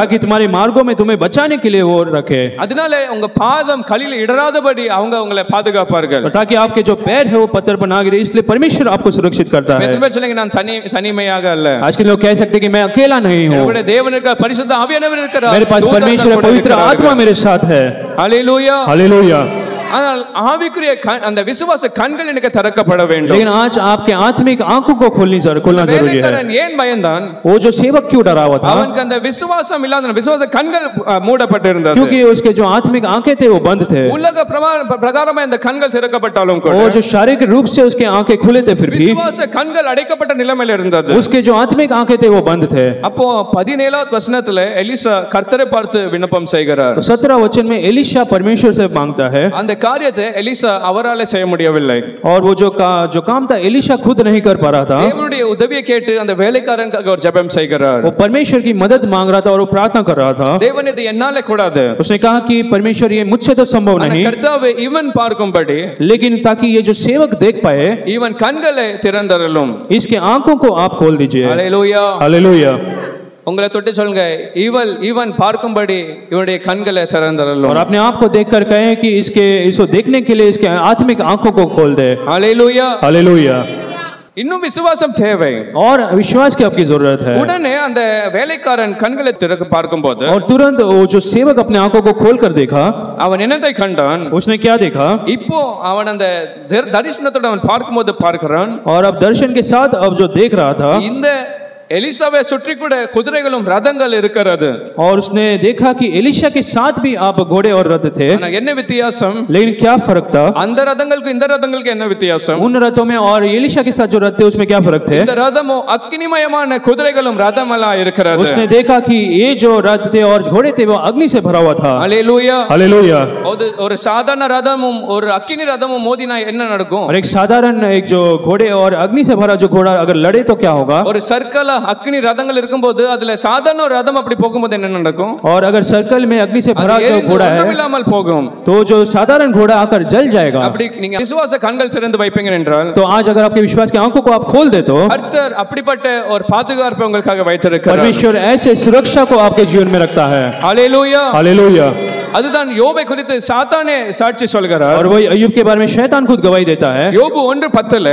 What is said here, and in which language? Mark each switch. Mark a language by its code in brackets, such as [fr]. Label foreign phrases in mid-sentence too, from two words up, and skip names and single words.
[hi] ताकि तुम्हारे मार्गों में तुम्हें बचाने के लिए वो रखे। [ta] அதனால உங்க பாதம் கல்லில் இடராதபடி அவங்க உங்களை பாதுகாப்பார்கள்। [hi] ताकि आपके जो पैर है वो पत्थर पर ना गिरे इसलिए परमेश्वर आपको सुरक्षित करता है। [ta] எத்தனை பேர் சொல்லுங்க நான் தனிமையாக அல்ல। [hi] आज के लोग कह सकते हैं कि मैं अकेला नहीं हूं। [ta] என்னுடைய தேவன் இருக்கிறார் பரிசுத்த ஆவியானவர் இருக்கிறார்। [hi] मेरे पास परमेश्वर है पवित्र आत्मा मेरे साथ है। हालेलुया हालेलुया। [ta] ஆனால் ஆவிக்குரிய அந்த விசுவாச கண்கள் எனக்கு திறக்கப்பட வேண்டும்। [hi] लेकिन आज आपके आत्मिक आंखों को खोलना जरूरी है। [ta] ஏன் பயந்தான்? [hi] वो जो सेवक क्यों डरा हुआ था? [ta] அவனுக்கு அந்த விசுவாசம் இல்லாத விசுவாச கண்கள் மூடப்பட்டிருந்தது। [hi] क्योंकि उसके जो आत्मिक आंखें थे वो बंद थे। [ta] உலக பிரகாரமா இந்த கண்கள் திறக்கப்பட்டாலும் கூட [hi] वो जो शारीरिक रूप से उसके आंखें खुले थे फिर भी [ta] விசுவாச கண்கள் அடைக்கப்பட்ட நிலைமையில் இருந்தது। [hi] उसके जो आत्मिक आंखें थे वो बंद थे। [ta] அப்போ 17வது வசனத்துல எலிசா கர்த்தரை பார்த்து விண்ணப்பம் செய்கிறார்। [hi] 17 वचन में एलिशा परमेश्वर से मांगता है। [ta] அந்த காரியத்தை எலிசா அவராலே செய்ய முடியவில்லை। [hi] और वो जो काम था एलिशा खुद नहीं कर पा रहा था। [ta] தேவனுடைய உதவியை கேட்டு அந்த வேலைக்காரனுக்காக அவர் ஜெபம் செய்கிறார்। [hi] वो परमेश्वर की मदद मांग रहा था और वो प्रार्थना कर रहा था। [ta] தேவன் இது என்னால கூடாது। [hi] उसने कहा कि परमेश्वर ये मुझसे तो संभव नहीं। [ta] கர்த்தாவே இவன் பார்க்கும்படி [hi] लेकिन ताकि ये जो सेवक देख पाए [ta] இவன் கண்களை திறந்தருளும்। [hi] इसके आंखों को आप खोल दीजिए। हालेलुया। हालेलुया। [ta] உங்களை தொட்டு சொல்லுங்க இவன் பார்க்கும்படி இவனுடைய கண்களை திறந்தருளும்। [hi] और अपने आप को देखकर कहें कि इसको देखने के लिए इसके आत्मिक आंखों को खोल दे। हालेलुया। हालेलुया। [ta] இன்னும் விசுவாசம் தேவை। [hi] और विश्वास की आपकी जरूरत है। [ta] உடனே அந்த வேலைக்காரன் கண்களை திறக்க பார்க்கும்போது [hi] और तुरंत वो जो सेवक अपने आंखों को खोलकर देखा [ta] அவன் என்னத்தை கண்டான்? [hi] उसने क्या देखा? [ta] இப்போ அவன் அந்த தரிசனத்தோட அவன் பார்க்கும்போது பார்க்கிறான் [hi] और अब दर्शन के साथ अब जो देख रहा था [ta] இந்த எலிசாவை சுற்றி கூட குதிரைகளும் ரதங்கள் இருக்கிறது। [hi] और उसने देखा कि एलिशा के साथ भी आप घोड़े और रथ थे। [ta] என்ன வித்தியாசம்? [hi] लेकिन क्या फर्क था? [ta] அந்த ரதங்களுக்கு இந்த ரதங்களுக்கு என்ன வித்தியாசம்? [hi] उन रथों में और एलिशा के साथ जो रथ थे उसमें क्या फर्क थे? [ta] இந்த ரதமோ அக்னிமயமான குதிரைகளும் ரதமலா இருக்கிறது। [hi] उसने देखा कि ये जो रथ थे और घोड़े थे वो अग्नि से भरा हुआ था। हालेलुया। हालेलुया। [ta] ஒரு சாதாரண ரதமும் ஒரு அக்கினி ரதமும் மோதினா என்ன நடக்கும்? [hi] और एक साधारण एक जो घोड़े और अग्नि से भरा जो घोड़ा अगर लड़े तो क्या होगा? [ta] ஒரு சர்க்கல அக்னி ரதங்கள் இருக்கும்போது அதுல சாதாரண ஒரு ரதம் அப்படி போகும்போது என்ன நடக்கும்? [hi] और अगर सर्कल में अग्नि से भरा जो घोड़ा है [ta] இல்லாமல் போகும், [hi] तो जो साधारण घोड़ा आकर जल जाएगा। [ta] அப்படி நீங்க விசுவாச கண்கள் திறந்து வைப்பீங்க என்றால், [hi] तो आज अगर आपके विश्वास की आंखों को आप खोल दे तो [ta] கர்த்தர் அப்படிப்பட்ட ஒரு பாதுகாப்பை உங்களுக்காக வைத்திருக்கிறார்। [hi] परमेश्वर ऐसे सुरक्षा को आपके जीवन में रखता है। हालेलुया, हालेलुया। [ta] அதுதான் யோபை குறித்து சாத்தானே சாட்சி சொல்கிறார்। [hi] और वही अय्यूब के बारे में शैतान खुद गवाही देता है। [ta] யோபு 1:10